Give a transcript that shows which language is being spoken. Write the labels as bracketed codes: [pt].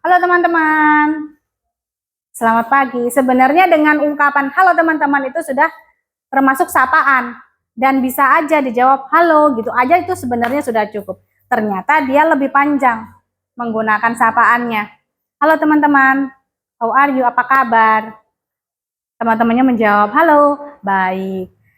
[id] Halo teman-teman. Selamat pagi. Sebenarnya dengan ungkapan halo teman-teman itu sudah termasuk sapaan. dan bisa aja dijawab halo gitu aja, itu sebenarnya sudah cukup. Ternyata dia lebih panjang menggunakan sapaannya. Halo teman-teman, [en] how are you? [id] Apa kabar? Teman-temannya menjawab halo, baik.